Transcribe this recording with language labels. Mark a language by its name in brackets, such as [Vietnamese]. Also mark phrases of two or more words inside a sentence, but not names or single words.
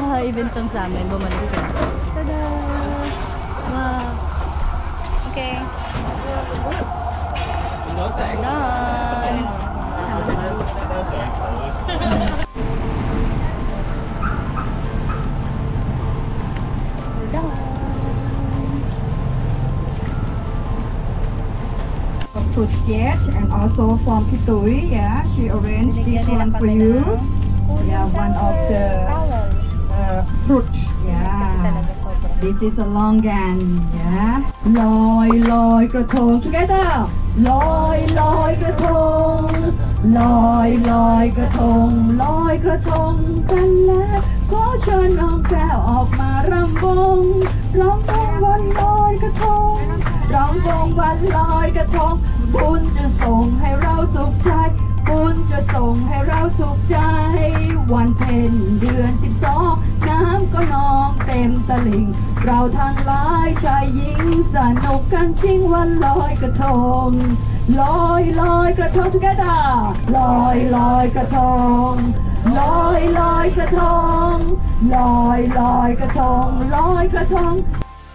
[Filipino] Bintang sa amin, bumalik sila. [English] Tada! Wow! Okay. Done! Fruit sketch and also from Kitui, yeah, she arranged this one for you. Yeah, one of the fruit, yeah. This is a longan, yeah. [Thai] ลอยลอยกระทง together. ลอยลอยกระทง. ลอยลอยกระทง. ลอยกระทง กันแล้วขอเชิญน้องแก้วออกมารำวงร้องวงวันลอยกระทง ร้องวงวันลอยกระทงบุญจะส่งให้เราสุขใจบุญจะส่งให้เราสุขใจวันเพ็ญเดือน12น้ำก็นองเต็มตลิ่งเราทั้งหลายชายหญิงสนุกกันจริงวันลอยกระทงลอยลอยกระทง together ลอยลอยกระทงลอยลอยกระทงลอยลอยกระทงลอยกระทง